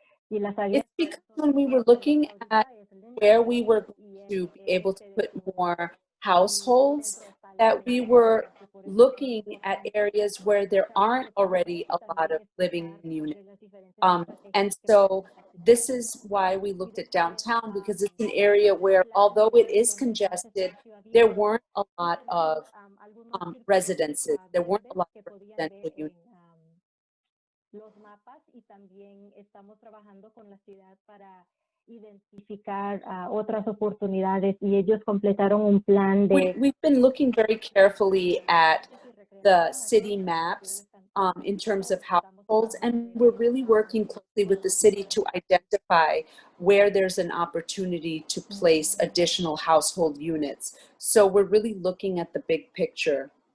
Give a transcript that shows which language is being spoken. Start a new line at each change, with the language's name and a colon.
English: It's because when we were looking at where we were going to be able to put more households, that we were looking at areas where there aren't already a lot of living units. And so this is why we looked at downtown, because it's an area where, although it is congested, there weren't a lot of residences. There weren't a lot of residential units.
Spanish: Los mapas y también estamos trabajando con la ciudad para identificar otras oportunidades y ellos completaron un plan de...
English: We've been looking very carefully at the city maps in terms of households, and we're really working closely with the city to identify where there's an opportunity to place additional household units. So we're really looking at the big picture.